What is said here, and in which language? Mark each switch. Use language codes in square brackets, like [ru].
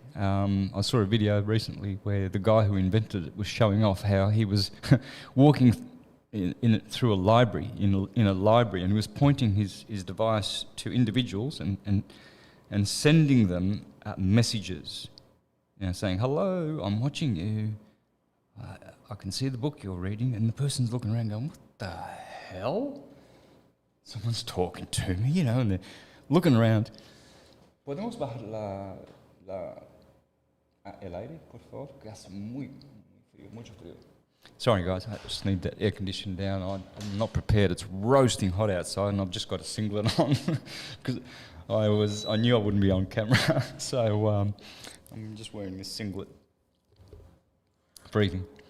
[en] I saw a video recently where the guy who invented it was showing off how he was walking through a library, in a library, and he was pointing his device to individuals and sending them messages, saying, "Hello, I'm watching you. I can see the book you're reading," and the person's looking around going, "What the hell? Someone's talking to me," and they're looking around. [es] Podemos bajar la el aire, por favor? Que hace muy frío, mucho frío. [en] Sorry guys, I just need that air conditioning down. I'm not prepared. It's roasting hot outside and I've just got a singlet on because I knew I wouldn't be on camera. So I'm just wearing this singlet. Freezing.